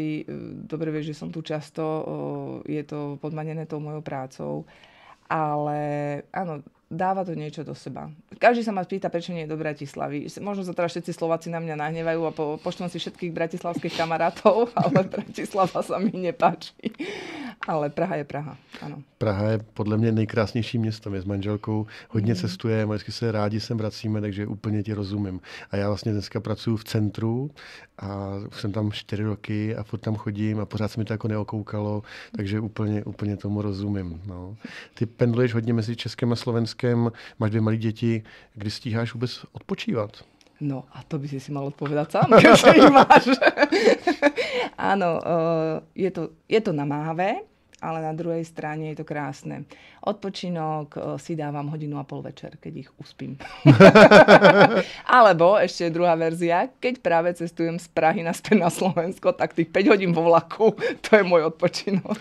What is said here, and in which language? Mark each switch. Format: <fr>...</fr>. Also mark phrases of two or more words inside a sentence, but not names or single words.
<sk>Dobre vieš, že som tu často, je to podmanené tou mojou prácou. Ale áno, dáva to niečo do seba. Každý sa ma pýta, prečo nie je do Bratislavy. Možno sa teraz všetci Slováci na mňa nahnevajú a pošlem si všetkých bratislavských kamarátov, ale Bratislava sa mi nepáči.</sk> <cs>Ale Praha je Praha, ano. Praha je podle mě nejkrásnější město. My s manželkou hodně cestujeme, vždycky se rádi sem vracíme, takže úplně ti rozumím. A já vlastně dneska pracuji v centru a jsem tam 4 roky a furt tam chodím a pořád se mi to jako neokoukalo, takže úplně tomu rozumím. No. Ty pendluješ hodně mezi Českem a Slovenskem, máš 2 malé děti, kdy stíháš vůbec odpočívat?</cs> <sk>No a to by si mal odpovedať sám, keďže ich máš. Áno, je to namáhavé, ale na druhej strane je to krásne. Odpočinok si dávam 1,5 hodiny večer, keď ich uspím. Alebo ešte druhá verzia, keď práve cestujem z Prahy naspäť na Slovensko, tak tých 5 hodín vo vlaku, to je môj odpočinok.</sk>